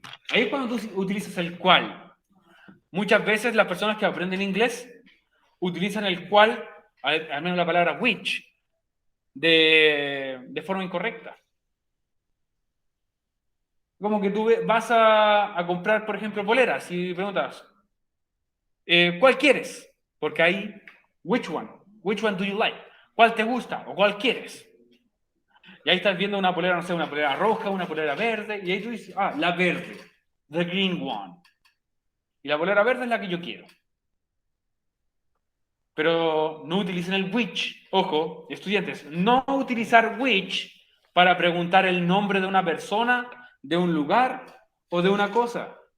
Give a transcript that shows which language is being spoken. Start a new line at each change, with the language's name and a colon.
Spanish: Ahí es cuando tú utilizas el cual. Muchas veces las personas que aprenden inglés utilizan el cual, al menos la palabra which, de forma incorrecta. Como que tú vas a comprar, por ejemplo, poleras y preguntas, ¿cuál quieres?
English: Porque ahí, which one do you like?
Spanish: ¿Cuál te gusta o cuál quieres? Y ahí estás viendo una polera, no sé, una polera roja, una polera verde, y ahí tú dices, la verde,
English: the green one.
Spanish: Y la polera verde es la que yo quiero. Pero no utilicen el which. Ojo, estudiantes, no utilizar which para preguntar el nombre de una persona, de un lugar o de una cosa.